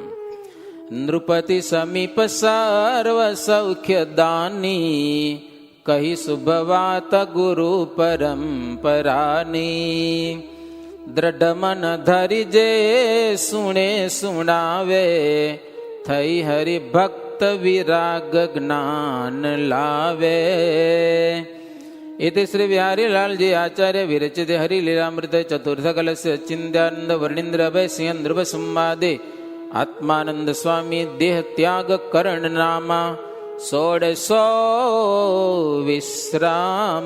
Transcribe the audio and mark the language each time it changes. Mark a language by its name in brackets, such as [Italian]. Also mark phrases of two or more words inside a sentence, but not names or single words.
[Gujarati] નૃપતિ સમીપ સર્વ સૌખ્ય દાની કહી શુભવાત ગુરુ પરંપરાની દ્રઢ મન ધરી જે સુણે સુણાવે થઈ હરિભક્ત વિરાગ જ્ઞાન લાવે. [Sanskrit] इति श्री बिहारीलाल जी आचार्य विरचित हरिलीलामृत चतुर्थ कलस्य चिंत्यानंद वर्णींद्र अभय सिंह ध्रुव संवादे आत्मानंद स्वामी देह त्याग करण नामा 1600 विश्राम.